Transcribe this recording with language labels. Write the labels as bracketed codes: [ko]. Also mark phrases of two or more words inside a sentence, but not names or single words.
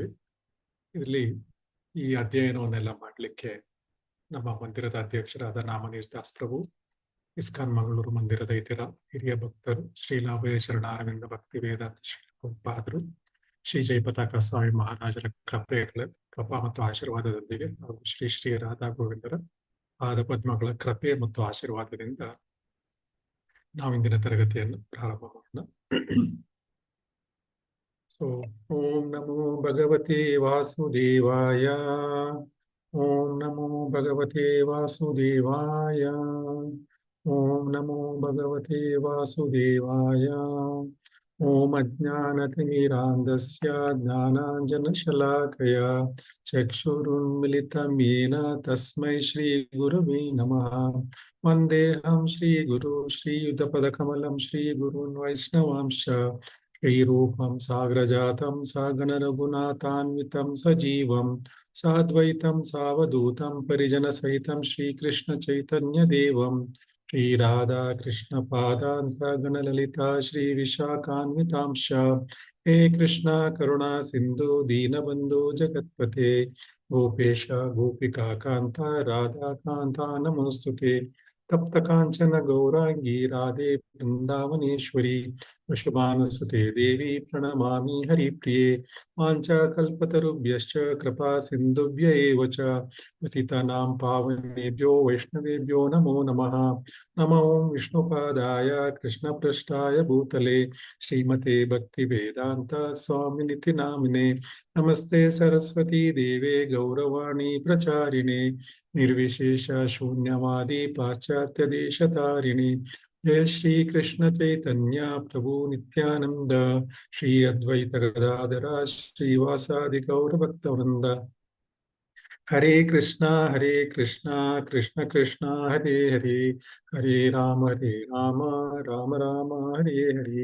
[kn] ಇದರಲ್ಲಿ ಈ ಅಧ್ಯಯನವನ್ನೆಲ್ಲ ಮಾಡ್ಲಿಕ್ಕೆ ನಮ್ಮ ಮಂದಿರದ ಅಧ್ಯಕ್ಷರಾದ ನಾಮನೀಶ್ ದಾಸ್ ಪ್ರಭು, ಇಸ್ಕಾನ್ ಮಂಗಳೂರು ಮಂದಿರದ ಇತರ ಹಿರಿಯ ಭಕ್ತರು, ಶ್ರೀಲ ಅಭಯ ಶರಣ ಅರವಿಂದ ಭಕ್ತಿ ವೇದಾಂತ ಶ್ರೀಪಾದರು, ಶ್ರೀ ಜೈ ಪತಾಕ ಸ್ವಾಮಿ ಮಹಾರಾಜರ ಕೃಪಾ ಮತ್ತು ಆಶೀರ್ವಾದದೊಂದಿಗೆ ಹಾಗೂ ಶ್ರೀ ಶ್ರೀ ರಾಧಾ ಗೋವಿಂದರ ಪಾದ ಪದ್ಮಗಳ ಕೃಪೆ ಮತ್ತು ಆಶೀರ್ವಾದದಿಂದ ನಾವು ಇಂದಿನ ತರಗತಿಯನ್ನು ಪ್ರಾರಂಭ ಮಾಡೋಣ. [sa] ಸೊ ಓಂ ನಮೋ ಭಗವತೆ ವಾಸುದೇವಾಯ. ಓಂ ನಮೋ ಭಗವತೆ ವಾಸುದೇವಾಯ. ಓಂ ನಮೋ ಭಗವತೆ ವಾಸುದೇವಾಯ. ಓಂ ಅಜ್ಞಾನತಿಮಿರಾಂಧಸ್ಯ ಜ್ಞಾನಾಂಜನಶಲಾಕಯ ಚಕ್ಷುರುನ್ಮಿಲಿತಂ ಯೇನ ತಸ್ಮೈ ಶ್ರೀ ಗುರವೇ ನಮಃ. ವಂದೇಹಂ ಶ್ರೀ ಗುರು ಶ್ರೀಯುತಪದಕಮಲಂ ಶ್ರೀ ಗುರುನ್ ವೈಷ್ಣವಾಂಶ ಶ್ರೀರೂಪಂ ಸಾಗ್ರಜಾತಂ ಸಗಣ ರಘುನಾಥಾನ್ವಿತಂ ಸಜೀವಂ ಸಾದ್ವೈತಂ ಸಾವಧೂತಂ ಪರಿಜನ ಸಹಿತಂ ಶ್ರೀಕೃಷ್ಣ ಚೈತನ್ಯ ದೇವಂ ಶ್ರೀ ರಾಧಾ ಕೃಷ್ಣ ಪಾದಾನ್ ಸಗಣ ಲಲಿತಾ ಶ್ರೀ ವಿಶಾಖಾನ್ವಿತಾಂಶ. ಹೇ ಕೃಷ್ಣ ಕರುಣಾ ಸಿಂಧು ದೀನಬಂಧು ಜಗತ್ಪತೆ ಗೋಪೇಶ ಗೋಪಿಕಾ ಕಾಂತ ರಾಧಾ ಕಾಂತ ನಮೋಸ್ತುತೆ. ತಪ್ತ ಕಾಂಚನ ಗೌರಾಂಗಿ ರಾಧೆ ಬೃಂದಾವನೇಶ್ವರಿ ವೃಷಭಾನುಸುತೆ ದೇವಿ ಪ್ರಣಮಾಮಿ ಹರಿಪ್ರಿಯೆ. ವಾಂಛಾಕಲ್ಪತರುಭ್ಯಶ್ಚ ಕೃಪಾ ಸಿಂಧುಭ್ಯ ಏವ ಚ ಪತಿತಾನಾಂ ಪಾವನೇಭ್ಯೋ ವೈಷ್ಣವೇಭ್ಯೋ ನಮೋ ನಮಃ. ನಮೋ ವಿಷ್ಣುಪಾದಾಯ ಕೃಷ್ಣಪೃಷ್ಠಾಯ ಭೂತಲೆ ಶ್ರೀಮತೆ ಭಕ್ತಿ ವೇದಾಂತ ಸ್ವಾಮಿನಿತಿ ನಾಮಿನೆ. ನಮಸ್ತೆ ಸರಸ್ವತಿ ದೇವೆ ಗೌರವಾಣಿ ಪ್ರಚಾರಿಣೆ ನಿರ್ವಿಶೇಷ ಶೂನ್ಯವಾದಿ ಪಾಶ್ಚಾತ್ಯ ದೇಶತಾರಿಣಿ. ಜಯ ಶ್ರೀ ಕೃಷ್ಣ ಚೈತನ್ಯ ಪ್ರಭು ನಿತ್ಯಾನಂದ ಶ್ರೀ ಅದ್ವೈತ ಗದಾಧರ ಶ್ರೀವಾಸಾದಿ ಗೌರಭಕ್ತವೃಂದ. ಹರೇ ಕೃಷ್ಣ ಕೃಷ್ಣ ಕೃಷ್ಣ ಹರೇ ಹರೇ, ಹರೇ ರಾಮ ರಾಮ ರಾಮ ಹರೇ ಹರೇ.